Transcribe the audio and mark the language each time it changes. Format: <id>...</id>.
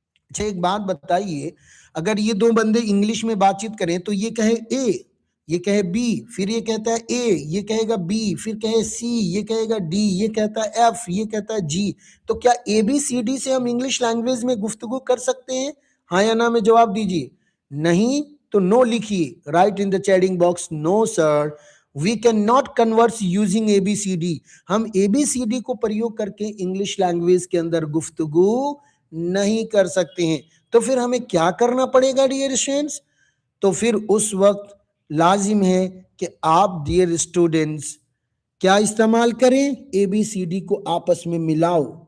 <ur>اچھا ایک بات بتائیے، اگر یہ دو بندے انگلش میں بات چیت کریں تو یہ کہے اے، یہ کہے بی، پھر یہ کہتا ہے اے، یہ کہے گا بی، پھر کہے سی، یہ کہے گا ڈی، یہ کہتا ہے ایف، یہ کہتا ہے جی، تو کیا اے بی سی ڈی سے ہم انگلش لینگویج میں گفتگو کر سکتے ہیں؟ ہاں یا نا میں جواب دیجیے. نہیں تو نو لکھیے.</ur> <en>Write in the chatting box no sir, we can not converse using A B C D.</en> <ur>ہم اے بی سی ڈی کو پریوگ کر کے انگلش لینگویج کے اندر گفتگو نہیں کر سکتے ہیں. تو پھر ہمیں کیا کرنا پڑے گا ڈیئر اسٹوڈنٹس؟ تو پھر اس وقت لازم ہے کہ آپ ڈیئر اسٹوڈنٹس کیا استعمال کریں؟ اے بی سی ڈی کو آپس میں ملاؤ.</ur>